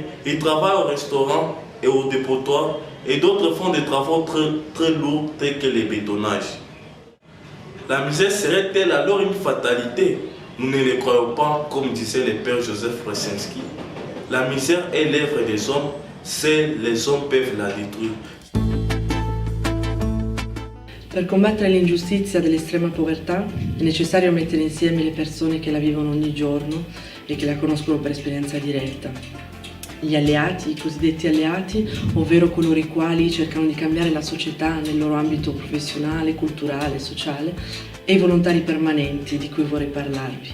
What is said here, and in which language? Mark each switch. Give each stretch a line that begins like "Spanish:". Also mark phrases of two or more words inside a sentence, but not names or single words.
French: Ils travaillent au restaurant et au dépotoir. Et d'autres font des travaux très lourds tels que les bétonnages. La misère serait-elle alors une fatalité? Nous ne le croyons pas, comme disait le père Joseph Francesco. La misère est l'œuvre des hommes, seuls les hommes peuvent la détruire.
Italian: Per combattere l'ingiustizia dell'estrema povertà è necessario mettere insieme le persone che la vivono ogni giorno e che la conoscono per esperienza diretta. Gli alleati, i cosiddetti alleati, ovvero coloro i quali cercano di cambiare la società nel loro ambito professionale, culturale, sociale, e i volontari permanenti di cui vorrei parlarvi.